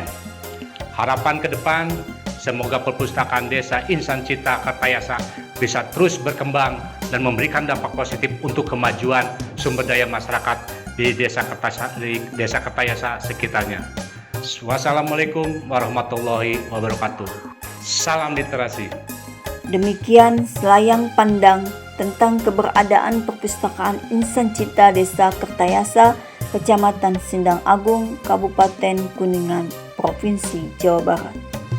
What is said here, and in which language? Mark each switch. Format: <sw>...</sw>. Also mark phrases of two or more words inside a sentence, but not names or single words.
<id>Harapan ke depan, semoga perpustakaan desa Insan Cita Kertayasa bisa terus berkembang dan memberikan dampak positif untuk kemajuan sumber daya masyarakat di desa Kertayasa sekitarnya.</id> <ar>والسلام عليكم ورحمة الله وبركاته.</ar> <id>Salam literasi. Demikian selayang pandang tentang keberadaan perpustakaan Insan Cita Desa Kertayasa, Kecamatan Sindang Agung, Kabupaten Kuningan, Provinsi Jawa Barat.</id>